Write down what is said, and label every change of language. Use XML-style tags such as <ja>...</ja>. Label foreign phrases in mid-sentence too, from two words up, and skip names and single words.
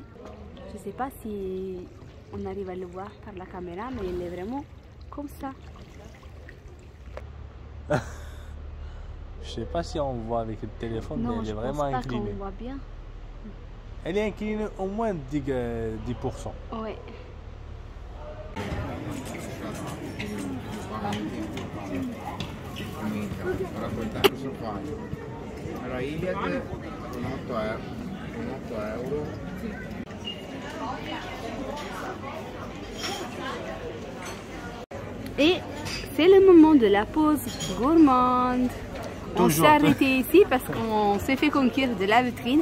<fr>Je ne sais pas si on arrive à le voir par la caméra, mais elle est vraiment comme ça. Je sais pas si on voit avec le téléphone, mais elle est vraiment inclinée. Non, on voit bien. Elle est inclinée au moins 10%. Oui.</fr> <it>Minchia, ora quel tempo sono fatto. Allora Iliad con 8 euro.</it> <fr>Et c'est le moment de la pause gourmande. On s'est arrêté ici parce qu'on s'est fait conquérir de la vitrine.</fr>